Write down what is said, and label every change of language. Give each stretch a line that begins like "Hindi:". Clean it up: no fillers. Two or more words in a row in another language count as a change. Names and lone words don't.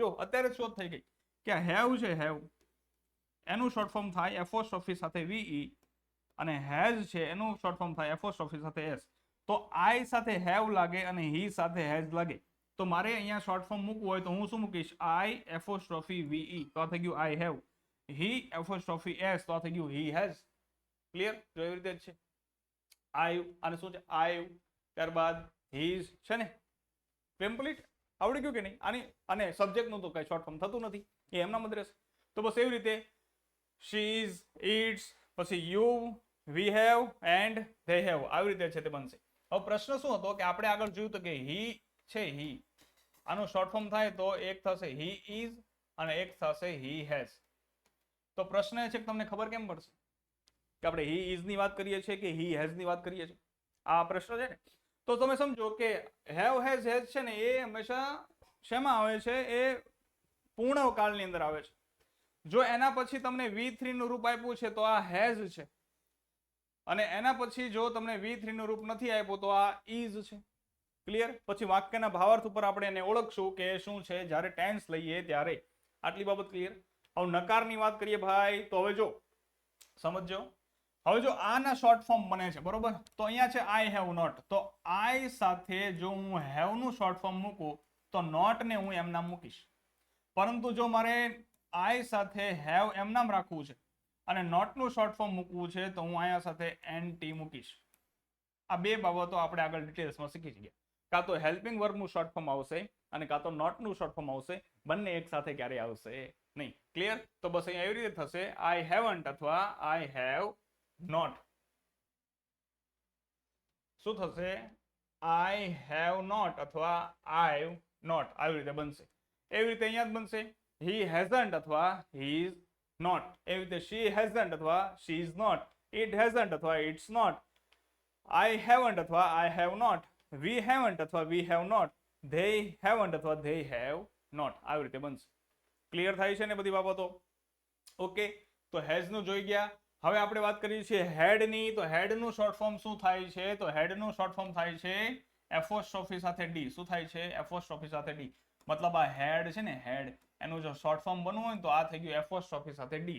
Gujarati: જો અત્યારે શોધ થઈ ગઈ કે હેવ છે, હેવ એનું
English: short form
Gujarati: થાય એપોસ્ટ્રોફી સાથે VE, અને હેઝ છે એનું
English: short form
Gujarati: થાય એપોસ્ટ્રોફી સાથે S. તો I સાથે હેવ લાગે અને હી સાથે હેઝ લાગે, તો મારે અહીંયા
English: short form
Gujarati: મૂકવું હોય તો હું શું મૂકીશ, I એપોસ્ટ્રોફી VE, તો આ થઈ ગયું
English: I have.
Gujarati: હી એપોસ્ટ્રોફી S, તો આ થઈ ગયું
English: he has.
Gujarati: ક્લિયર? જો એવી રીતે જ છે. I અને શું છે I, ત્યારબાદ his છે ને, કમ્પ્લીટ આવડી ગયું કે નહીં? અને સબ્જેક્ટ નું તો કઈ
English: short form
Gujarati: થતું નથી, એ એમના મત રહેશે. તો બસ એવી રીતે
English: she is, its, પછી you, we have and they have,
Gujarati: આવી રીતે છે તે બનશે. હવે પ્રશ્ન શું હતો કે આપણે આગળ જોયું તો કે he છે, he આનું
English: short form
Gujarati: થાય તો એક થશે
English: he is
Gujarati: અને એક થશે
English: he has.
Gujarati: તો પ્રશ્ન એ છે કે તમને ખબર કેમ પડશે કે આપણે
English: he is
Gujarati: ની વાત કરીએ છીએ કે
English: he has
Gujarati: ની વાત કરીએ છીએ? આ પ્રશ્ન છે ને. તો તમે સમજો કે
English: have, has,
Gujarati: છે ને એ હંમેશા શેમાં આવે છે, એ પૂર્ણ કાળની અંદર આવે છે. જો એના પછી તમને V3 નું રૂપ આપ્યું છે તો આ has છે, અને એના પછી જો તમને V3 નું રૂપ નથી આપ્યું તો આ is છે. ક્લિયર? પછી વાક્યના ભાવાર્થ ઉપર આપણે એને ઓળખશું કે શું છે જ્યારે ટેન્સ લઈએ ત્યારે. આટલી બાબત ક્લિયર? હવે નકારની વાત કરીએ ભાઈ, તો હવે જો સમજજો. હવે જો આના
English: short form
Gujarati: બને છે બરોબર, તો અહીંયા છે
English: I have not,
Gujarati: તો I સાથે જો હું have નું
English: short form
Gujarati: મૂકું તો not ને હું એમ નામ મૂકીશ. પરંતુ જો મારે I સાથે have એમ નામ રાખવું છે અને not નું
English: short form
Gujarati: મૂકવું છે તો હું અહીંયા સાથે NT મૂકીશ. આ બે બાબતો આપણે આગળ ડિટેલ્સમાં શીખી ગયા. કાં તો
English: helping verb
Gujarati: નું
English: short form
Gujarati: આવશે અને કાં તો not નું
English: short form
Gujarati: આવશે. બંને એક સાથે ક્યારે આવશે નહીં. ક્લિયર? તો બસ અહીંયા એવી રીતે થશે
English: I haven't
Gujarati: અથવા
English: I have not.
Gujarati: શું થશે?
English: I have not અથવા I've not,
Gujarati: આવી રીતે બનશે. એવી રીતે અહીંયા જ બનશે
English: he hasn't
Gujarati: અથવા
English: he is not. એવી રીતે she hasn't અથવા she is not. it hasn't અથવા it's not. I haven't અથવા I have not. we haven't અથવા we have not. they haven't અથવા they have not.
Gujarati: આવી રીતે બનશે. ક્લિયર થાય છે ને બધી બાબતો? ઓકે, તો હેઝ નું જોઈ ગયા. હવે આપણે વાત કરીએ છીએ હેડ ની. તો હેડ નું
English: short form
Gujarati: શું થાય છે? તો હેડ નું
English: short form
Gujarati: થાય છે એપોસ્ટ્રોફી સાથે ડી. શું થાય છે? એપોસ્ટ્રોફી સાથે ડી. મતલબ આ હેડ છે ને, હેડ, એનું જો
English: short form
Gujarati: બનવું હોય તો આ થઈ ગયું એપોસ્ટ્રોફી સાથે ડી.